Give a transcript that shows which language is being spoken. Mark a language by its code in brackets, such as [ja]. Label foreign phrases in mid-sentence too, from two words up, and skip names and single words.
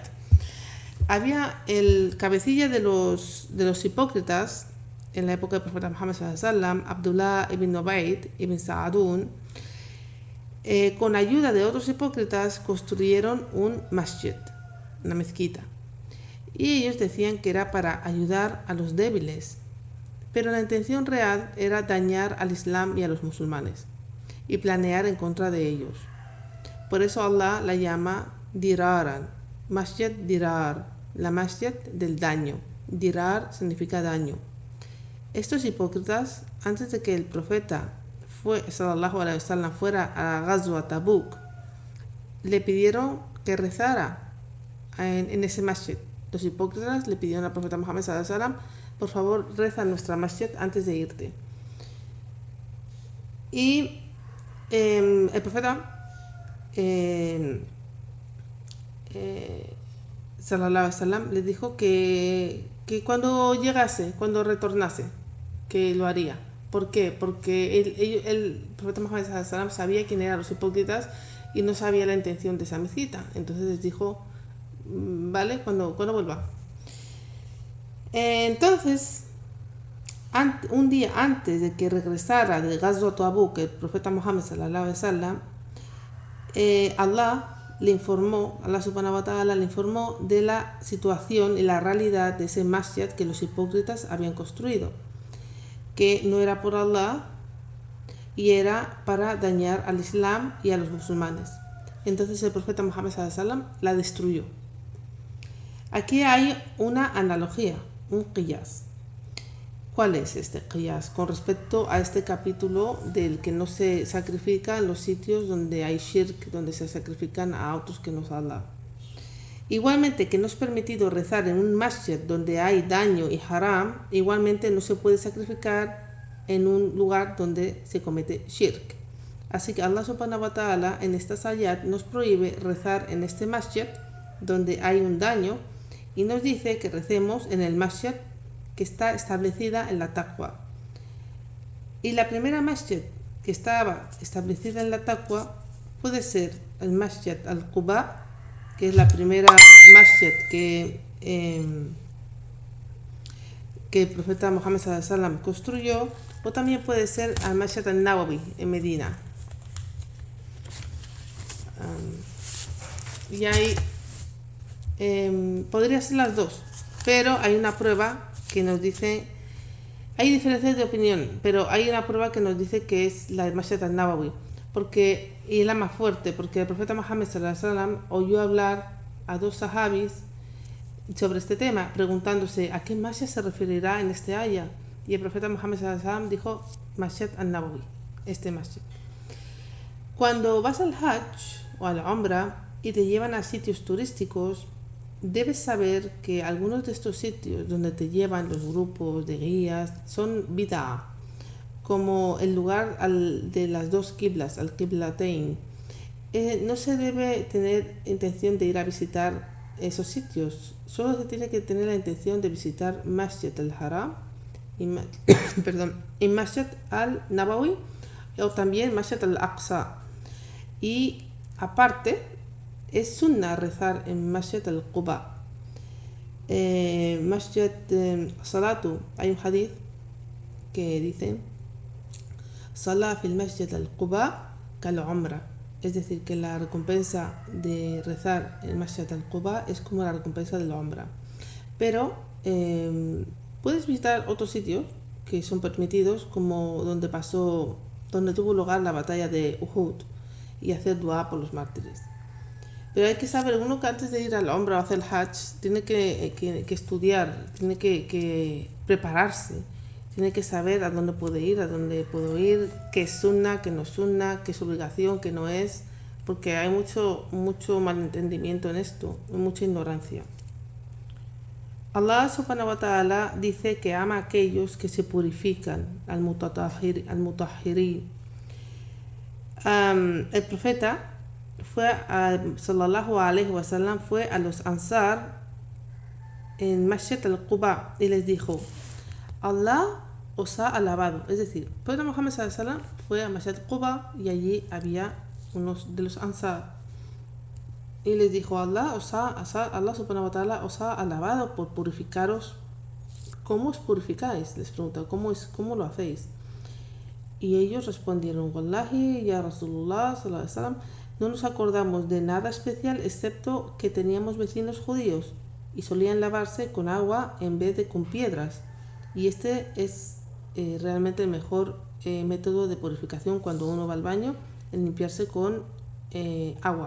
[es] Había el cabecilla de los hipócritas en la época del profeta Muhammad sallallahu, Abdullah ibn Ubayd ibn Sa'adun, con ayuda de otros hipócritas construyeron un masjid, una mezquita. Y ellos decían que era para ayudar a los débiles, pero la intención real era dañar al Islam y a los musulmanes y planear en contra de ellos. Por eso Allah la llama diraran, [ar] مسجد ضرار, [es] la masjid del daño. Dirar significa daño. Estos hipócritas, antes de que el profeta [ar] صلى الله عليه وسلم [es] fuera a Ghazwa Tabuk le pidieron que rezara en ese masjid. Los hipócritas le pidieron al profeta Muhammad [ar] صلى الله عليه وسلم, [es] por favor, reza en nuestra masjid antes de irte. Y el profeta [ar] صلى الله عليه وسلم [es] le dijo que cuando llegase, cuando retornase, que lo haría. ¿Por qué? Porque el profeta Muhammad [ar] صلى الله عليه وسلم [es] sabía quién eran los hipócritas y no sabía la intención de esa mezquita. Entonces les dijo, vale, cuando vuelva. Entonces, un día antes de que regresara del Ghazwa Tabuk, el profeta Muhammad [ar] صلى الله عليه وسلم, الله سبحانه وتعالى [es] le informó de la situación y la realidad de ese masjid que los hipócritas habían construido, que no era por Allah y era para dañar al Islam y a los musulmanes. Entonces el profeta Muhammad [ar] صلى الله عليه وسلم [es] la destruyó. Aquí hay una analogía, un qiyas. ¿Cuál es este qiyas? Con respecto a este capítulo del que no se sacrifica en los sitios donde hay shirk, donde se sacrifican a otros que no es Allah. Igualmente que no es permitido rezar en un masjid donde hay daño y haram, igualmente no se puede sacrificar en un lugar donde se comete shirk. Así que [ar] الله سبحانه وتعالى [es] en estas ayat nos prohíbe rezar en este masjid donde hay un daño y nos dice que recemos en el masjid que está establecida en la taqwa. Y la primera masjid que estaba establecida en la taqwa puede ser el masjid al-Quba, que es la primera masjid que el profeta Muhammad [ar] صلى الله عليه وسلم [es] construyó, o también puede ser al masjid al-Nawawi en Medina. Y ahí podría ser las dos, pero hay una prueba que nos dice, hay diferencias de opinión, pero hay una prueba que nos dice que es la del Masjid al-Nawawi, y es la más fuerte, porque el profeta Muhammad [ar] صلى الله عليه وسلم [es] oyó hablar a dos sahabis sobre este tema, preguntándose a qué masjid se referirá en este aya, y el profeta Muhammad [ar] صلى الله عليه وسلم [es] dijo Masjid al-Nawawi, este masjid. Cuando vas al Hajj o al Umrah y te llevan a sitios turísticos, debes saber que algunos de estos sitios donde te llevan los grupos de guías son bid'ah, como el lugar de las dos qiblas, al qiblatain. No se debe tener intención de ir a visitar esos sitios, solo se tiene que tener la intención de visitar Masjid al-Haram y Masjid al-Nabawi o también Masjid al-Aqsa. Y aparte, es sunnah rezar en Masjid al-Quba. [ar] مسجد صلاة, [es] hay un hadith que dice [ar] صلاة في مسجد قباء كعمرة, [es] es decir, que la recompensa de rezar en Masjid al-Quba es como la recompensa de la umrah. Pero puedes visitar otros sitios que son permitidos, como donde tuvo lugar la batalla de Uhud, y hacer dua por los mártires. Pero hay que saber, uno que antes de ir al Umrah o hacer el Hajj tiene que estudiar, tiene que prepararse, tiene que saber a dónde puede ir, a dónde puedo ir, qué es sunnah, qué no es sunnah, qué es obligación, qué no es, porque hay mucho malentendimiento en esto, mucha ignorancia. [ar] الله سبحانه وتعالى [es] dice que ama a aquellos que se purifican, al-mutahhirin. El profeta [ar] صلى الله عليه وسلم [es] fue a los Ansar en Masjid al-Quba y les dijo: Allah os ha alabado. Es decir, el profeta Muhammad [ar] صلى الله عليه وسلم [es] fue a Masjid al-Quba y allí había unos de los Ansar y les dijo: [ar] الله سبحانه وتعالى [es] os ha alabado por purificaros. ¿Cómo os purificáis? Les pregunta, ¿cómo lo hacéis? Y ellos respondieron: [ar] والله يا رسول الله صلى الله عليه وسلم, [es] no nos acordamos de nada especial excepto que teníamos vecinos judíos y solían lavarse con agua en vez de con piedras. Y este es realmente el mejor método de purificación cuando uno va al baño, el limpiarse con agua.